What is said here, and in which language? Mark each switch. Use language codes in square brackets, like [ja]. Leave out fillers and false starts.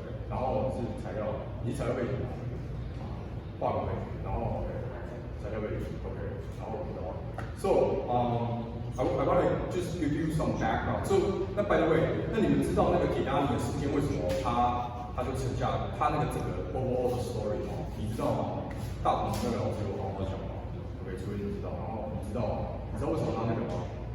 [zh] 然后是材料，你是材料背景吗？化工背景，然后 OK。材料背景 OK， 然后 [en] So I want to just give you some background. [zh] So 那 by the way， 那你们知道那个铁达尼的事件为什么他就沉下来？他那个整个 overall 的 story 吗？你知道吗？大同那个老师有好好讲吗 ？OK， 所以你知道，然后你知道为什么他那个吗？